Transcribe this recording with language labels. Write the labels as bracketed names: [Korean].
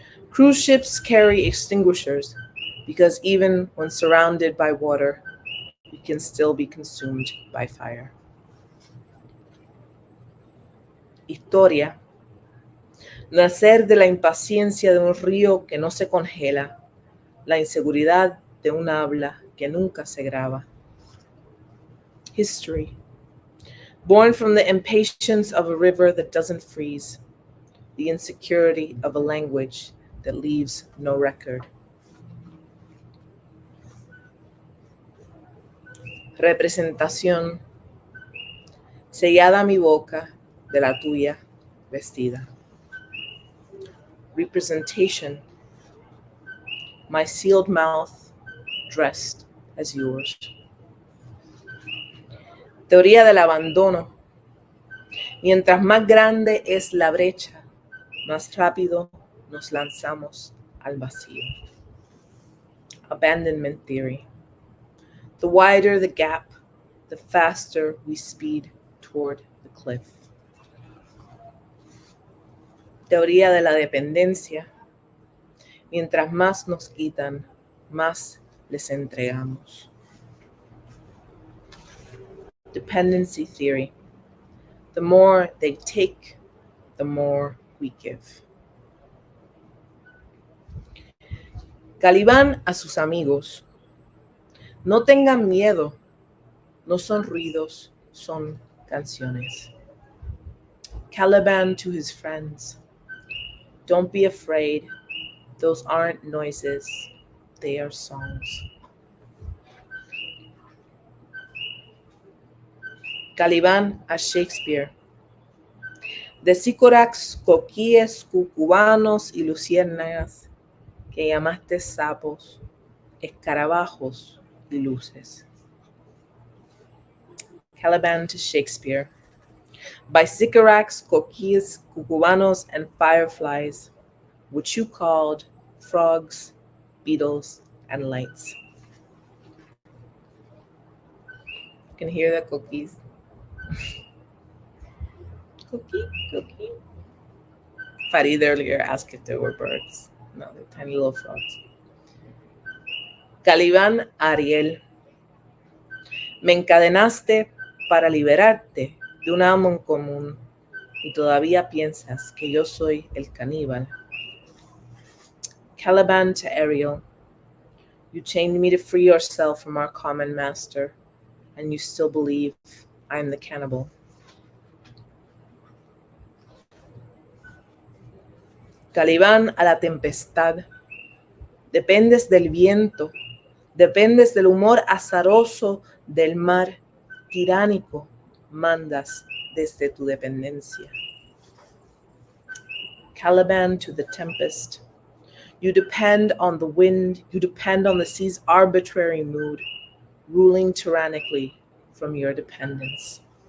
[English] Cruise ships carry extinguishers because even when surrounded by water, we can still be consumed by fire. [Spanish] Historia. Nacer de la impaciencia de un río que no se congela, la inseguridad de un habla que nunca se graba. [English] History. Born from the impatience of a river that doesn't freeze, the insecurity of a language that leaves no record. [Spanish] Representación. Sellada mi boca de la tuya vestida. [English] Representation. My sealed mouth dressed as yours. [Spanish] Teoría del abandono. Mientras más grande es la brecha, más rápido nos lanzamos al vacío. [English] Abandonment theory. The wider the gap, the faster we speed toward the cliff. [Spanish] Teoría de la dependencia. Mientras más nos quitan, más les entregamos. [English] Dependency theory. The more they take, the more we give. [Spanish] Calibán a sus amigos. No tengan miedo, no son ruidos, son canciones. [English] Caliban to his friends. Don't be afraid, those aren't noises, they are songs. [Spanish] Calibán a Shakespeare. De sícorax, coquíes, cucubanos y luciérnagas, que llamaste sapos, escarabajos y luces. [English] Caliban to Shakespeare. By sycorax, coquíes, cucubanos, and fireflies, which you called frogs, beetles, and lights. You can hear the cookies. Cookie, cookie. Farid earlier asked if there were birds. No, they're tiny little frogs. [Spanish] Calibán Ariel. Me encadenaste para liberarte de un amo en común y todavía piensas que yo soy el caníbal. [English] Caliban to Ariel. You chained me to free yourself from our common master, and you still believe I am the cannibal. [Spanish] Calibán a la tempestad. Dependes del viento, dependes del humor azaroso del mar tiránico, mandas desde tu dependencia. [English] Caliban to the tempest. You depend on the wind, you depend on the sea's arbitrary mood, ruling tyrannically from your dependence.